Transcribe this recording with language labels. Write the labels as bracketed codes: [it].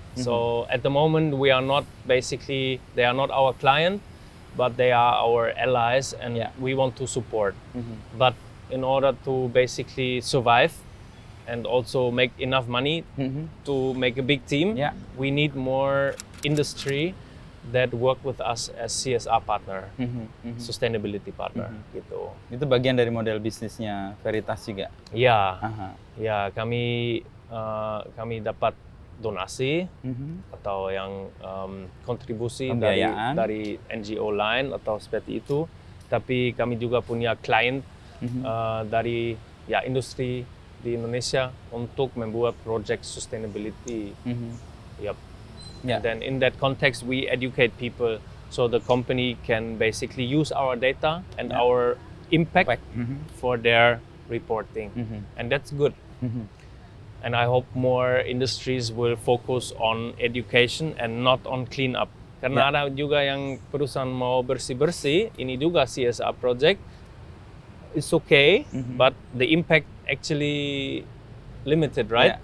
[en] So at the moment we are not they are not our client, but they are our allies, and we want to support. But in order to basically survive and also make enough money to make a big team, we need more industry that work with us as CSR partner, sustainability partner, gitu. [id] Itu bagian dari model bisnisnya Veritas juga? Ya, kami dapat donasi atau yang kontribusi dari NGO lain atau seperti itu. Tapi kami juga punya klien dari industri di Indonesia untuk membuat project sustainability. [en] And then in that context, we educate people so the company can basically use our data and our impact for their reporting, and that's good. And I hope more industries will focus on education and not on clean up. [id] Karena ada juga yang perusahaan mau bersih-bersih, ini juga CSR project. [en] It's okay, but the impact actually limited, right?